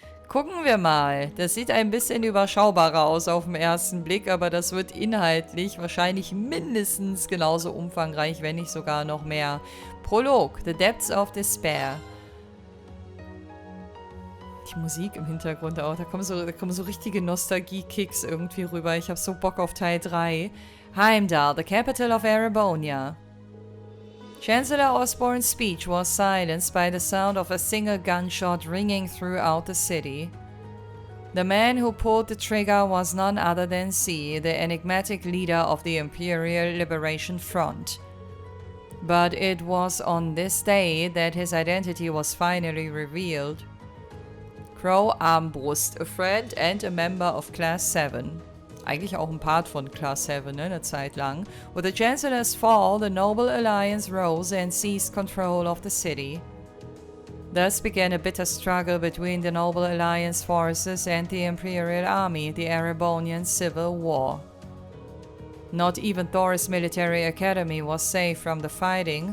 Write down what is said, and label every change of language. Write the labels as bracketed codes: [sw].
[de] Gucken wir mal. Das sieht ein bisschen überschaubarer aus auf den ersten Blick, aber das wird inhaltlich wahrscheinlich mindestens genauso umfangreich, wenn nicht sogar noch mehr. [en] Prologue, The Depths of Despair. [de] Die Musik im Hintergrund auch, da kommen so richtige Nostalgie-Kicks irgendwie rüber. Ich habe so Bock auf Teil 3. [en] Heimdall, the capital of Erebonia. Chancellor Osborne's speech was silenced by the sound of a single gunshot ringing throughout the city. The man who pulled the trigger was none other than C, the enigmatic leader of the Imperial Liberation Front. But it was on this day that his identity was finally revealed. Crow Armbrust, a friend and a member of Class 7. [de] Eigentlich auch ein Part von Class 7, ne, eine Zeit lang. [en] With the Chancellor's fall, the Noble Alliance rose and seized control of the city. Thus began a bitter struggle between the Noble Alliance forces and the Imperial Army, the Erebonian Civil War. Not even Thors' military academy was safe from the fighting.